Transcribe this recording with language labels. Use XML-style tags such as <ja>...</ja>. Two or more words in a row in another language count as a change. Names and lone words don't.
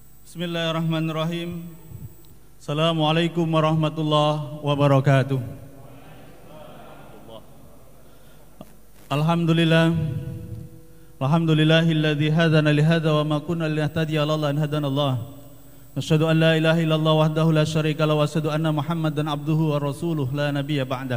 <ar>بسم الله الرحمن الرحيم. السلام عليكم ورحمة الله وبركاته. Alhamdulillah. الحمد لله الذي هدانا لهذا وما كنا لنهتدي لولا أن هدانا الله. نشهد أن لا إله إلا الله وحده لا شريك له وأشهد أن محمدا عبده ورسوله لا نبي بعده.</ar>